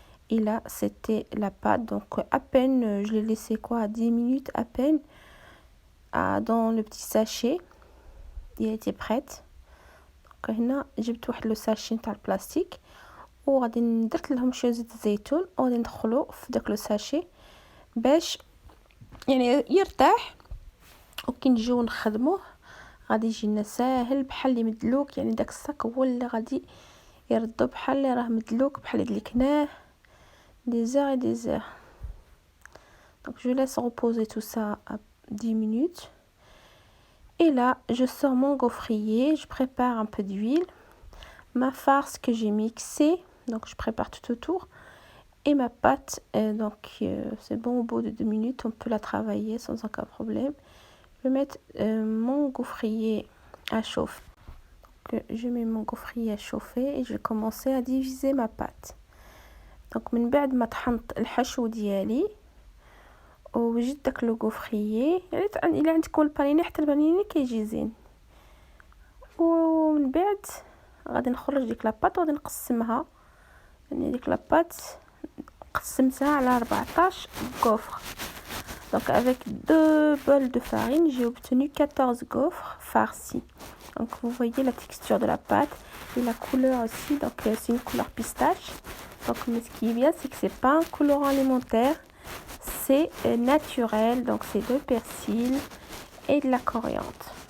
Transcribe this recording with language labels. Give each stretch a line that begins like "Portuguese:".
French: Et là c'était la pâte. Donc à peine je l'ai laissé à 10 minutes à peine dans le petit sachet. Il était prête.
Arabic: Donc هنا جبت واحد لو ساشي تاع البلاستيك وغادي درت لهم شويه زيت الزيتون وغادي ندخلو في داك لو ساشي باش يعني يرتاح. وكي نجيو نخدموه غادي يجينا ساهل بحال اللي مدلوك، يعني داك الصاك هو اللي غادي يردو بحال اللي راه مدلوك بحال اللي دلكناه
French: des heures et des heures. Donc je laisse reposer tout ça à 10 minutes. Et là je sors mon gaufrier, je prépare un peu d'huile, ma farce que j'ai mixée, donc je prépare tout autour, et ma pâte. Donc c'est bon, au bout de 2 minutes on peut la travailler sans aucun problème. Je vais mettre mon gaufrier à chauffer. Donc je mets mon gaufrier à chauffer et je vais commencer à diviser ma pâte.
Arabic: Donc من بعد ما طحنت الحشو ديالي وجدت داك لو غوفريي، يعني الا عندكم البانيني حتى البانيني كيجي زين. ومن بعد غادي نخرج ديك لاباط وغادي نقسمها، يعني ديك لاباط قسمتها على 14 gaufres.
French: Donc avec 2 bols de farine, j'ai obtenu 14 gaufres farcies. Donc vous voyez la texture de la pâte et la couleur aussi, donc c'est une couleur pistache. Donc mais ce qui est bien, c'est que c'est pas un colorant alimentaire, c'est naturel, donc c'est de persil et de la coriandre.